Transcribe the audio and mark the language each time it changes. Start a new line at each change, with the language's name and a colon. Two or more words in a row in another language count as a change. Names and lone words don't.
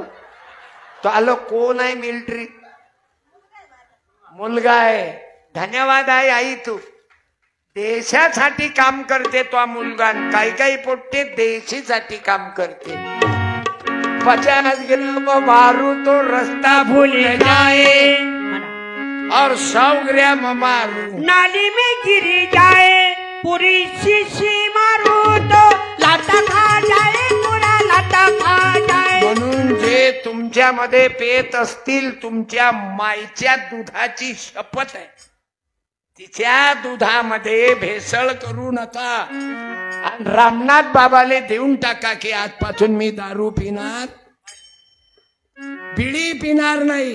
Marathi: तो आलो कोण आहे? मिलिटरी मुलगा आहे. धन्यवाद आहे आई. तू देशासाठी काम करते. तो मुलगा काही काही पोट्टे देशीसाठी काम करते.
Hindi: 50 ग्राम मारू तो रस्ता भूल जाए और 100 ग्राम मारू नाली में गिरी जाए. पूरी शीशी मारू तो लाटा खा जाए, पूरा लाटा खा जाए.
Marathi: म्हणून जे तुमच्यामध्ये पेत असतील, तुमच्या मायच्या दुधाची शपथ आहे, तिच्या दुधामध्ये भेसळ करू नका आणि रामनाथ बाबाले देऊन टाका की आजपासून मी दारू पिणार, बिडी पिणार नाही.